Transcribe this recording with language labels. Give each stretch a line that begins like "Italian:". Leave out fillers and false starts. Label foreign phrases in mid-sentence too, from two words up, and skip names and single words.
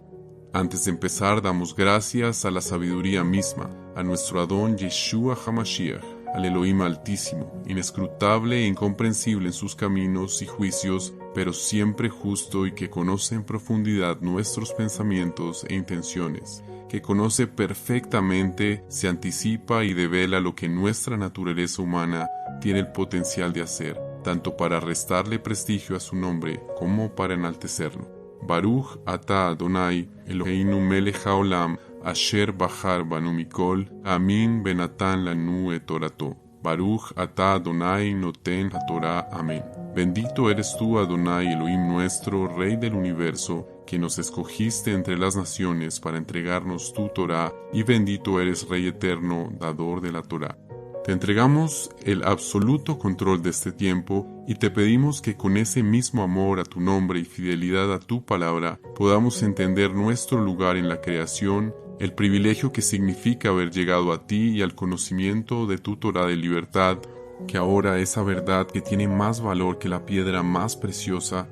Spanish: Antes de empezar, damos gracias a la sabiduría misma, a nuestro Adón Yeshua HaMashiach, al Elohim Altísimo, inescrutable e incomprensible en sus caminos y juicios, pero siempre justo y que conoce en profundidad nuestros pensamientos e intenciones, que conoce perfectamente, se anticipa y devela lo que nuestra naturaleza humana tiene el potencial de hacer, tanto para restarle prestigio a su nombre como para enaltecerlo.
Hebrew: ברוך אתה אדוני אלוהינו מלך העולם אשר בחר בנו מכל עמים בנתן לנו את תורתו. ברוך אתה אדוני נותן התורה.
Spanish: Amén. Bendito eres tú, Adonai Elohim nuestro, Rey del universo, que nos escogiste entre las naciones para entregarnos tu Torah, y bendito eres, Rey eterno, dador de la Torah. Te entregamos el absoluto control de este tiempo y te pedimos que con ese mismo amor a tu nombre y fidelidad a tu palabra podamos entender nuestro lugar en la creación, el privilegio que significa haber llegado a ti y al conocimiento de tu Torah de libertad, que ahora esa verdad que tiene más valor que la piedra más preciosa,